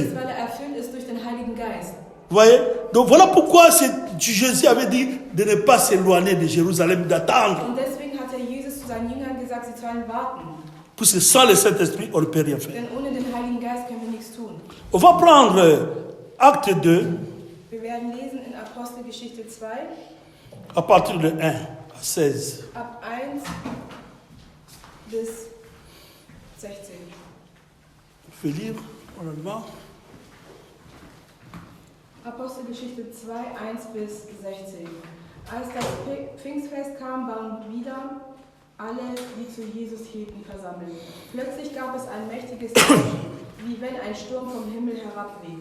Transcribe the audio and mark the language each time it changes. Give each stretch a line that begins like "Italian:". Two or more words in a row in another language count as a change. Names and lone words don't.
German: ist, weil er erfüllt ist durch den Heiligen Geist.
French: Vous voyez? Donc voilà pourquoi Jésus avait dit de ne pas s'éloigner de Jérusalem, d'attendre.
German: Und deswegen hat er Jesus zu seinen Jüngern gesagt, sie sollen warten.
French: Parce que sans le Saint-Esprit, on ne peut rien faire.
German: Denn ohne den Heiligen Geist können wir nichts tun.
French: On va prendre Acte 2,
German: Wir werden lesen in Apostelgeschichte 2,
French: à partir de 1 à 16.
German: ab 1 bis 16.
French: Je vais lire en allemand.
German: Apostelgeschichte 2, 1 bis 16. Als das Pfingstfest kam, waren wieder alle, die zu Jesus hielten, versammelt. Plötzlich gab es ein mächtiges Rauschen, wie wenn ein Sturm vom Himmel herabweht.